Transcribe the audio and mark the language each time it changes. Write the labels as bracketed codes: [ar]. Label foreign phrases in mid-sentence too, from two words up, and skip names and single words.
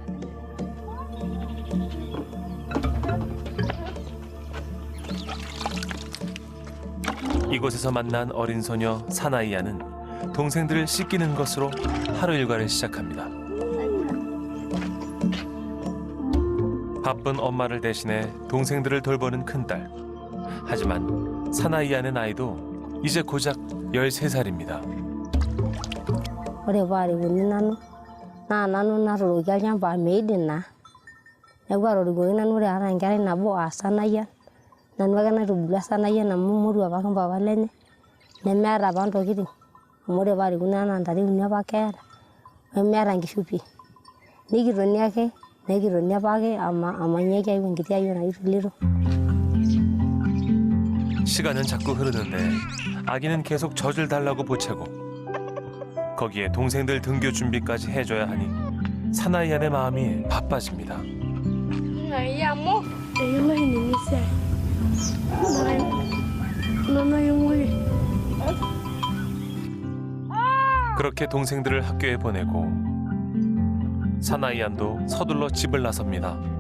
[ko] 이곳에서 만난 어린 소녀 사나이아는 동생들을 씻기는 것으로 하루 일과를 시작합니다. 바쁜 엄마를 대신해 동생들을 돌보는 큰딸. 하지만 사나이아는 나이도 이제 고작 13살입니다. [mas] Ore paarikoni nanu natooki olchamba meidim naa neeku atorikuoki nanu ore aata enkerai nabo Sanayian nanu ake naitubulua Sanayian amu moru apake mpapa lenye nemeeta apa ntokitin amu ore paarikoni naa ntare uni apa keeta nemeeta nkishu pii nikitoni ake nekitoni apake amanyaki ayiu enkiti ayioni naji Tuliro. [ko] 시간은 자꾸 흐르는데 아기는 계속 젖을 달라고 보채고 거기에 동생들 등교 준비까지 해줘야 하니 사나이안의 마음이 바빠집니다. 그렇게 동생들을 학교에 보내고 사나이안도 서둘러 집을 나섭니다.